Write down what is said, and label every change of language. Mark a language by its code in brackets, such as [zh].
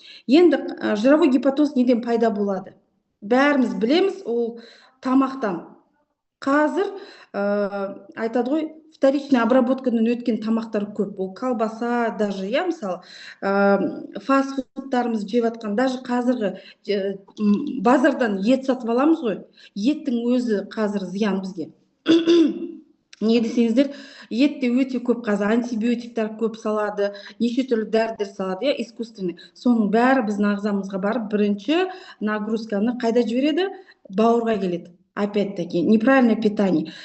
[kk] Енді [ru] жировой гепатоз [kk] неден пайда болады? Бәріміз білеміз, ол тамақтан. Қазір айтады ғой, [ru] вторичный [kk] обработкадан өткен тамақтар көп. Ол колбаса, даже, мысалы, фастфудтарымыз жеп жатқан, даже қазіргі базардан ет сатып аламыз ғой. Еттің өзі қазір зиян бізге. Не десеңіздер, етте өте көп қазір антибиотиктар көп салады, неше түрлі дәрілер салады, [ru] искусственный. [kk] Соның бәрі біздің ағзамызға барып, бірінші нагрузканы қайда жібереді? Бауырға келеді. [ru] Опять-таки, неправильное питание.